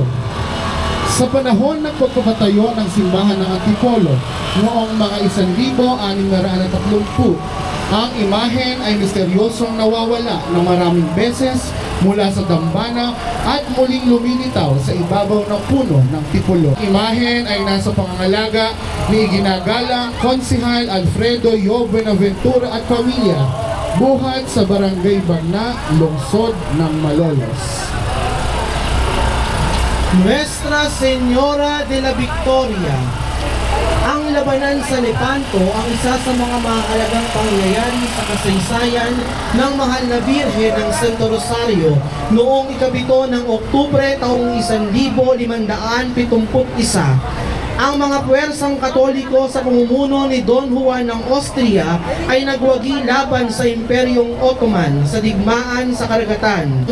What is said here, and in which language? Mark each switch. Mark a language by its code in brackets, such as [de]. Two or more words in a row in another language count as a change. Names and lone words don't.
[tl] Sa panahon ng pagpapatayo ng simbahan ng Antipolo, noong mga 1630, ang imahen ay misteryosong nawawala ng maraming beses mula sa dambana at muling lumilitaw sa ibabaw ng puno ng Tipolo. Imahen ay nasa pangangalaga ni ginagalang Konsehal Alfredo Yo Buenaventura at pamilya, buhat sa Barangay Bagna, Lungsod ng Malolos. Nuestra Señora de la Victoria. Ang labanan sa Lepanto ang isa sa mga mahalagang pangyayari sa kasaysayan ng mahal na Birhen ng Santo Rosario noong 7 ng Oktubre taong 1571. Ang mga puwersang Katoliko sa pamumuno ni Don Juan ng Austria ay nagwagi laban sa Imperyong Ottoman sa digmaan sa karagatan.